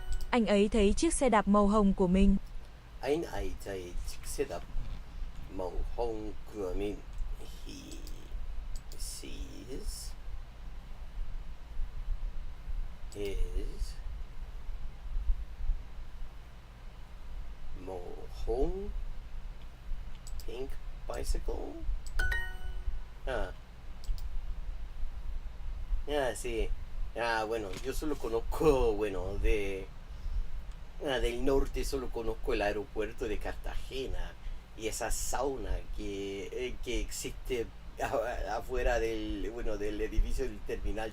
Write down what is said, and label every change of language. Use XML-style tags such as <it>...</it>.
<vi>Anh ấy thấy chiếc xe đạp màu hồng của mình. Anh ấy thấy chiếc xe đạp màu hồng của mình.</vi> <en>He sees his</en> <vi>màu hồng</vi> <en>pink bicycle. Ah.</en> <es>Ah, sí. Ah, bueno, yo solo conozco, bueno, del norte solo conozco el aeropuerto de Cartagena y esa sauna que existe afuera del edificio del terminal.</es>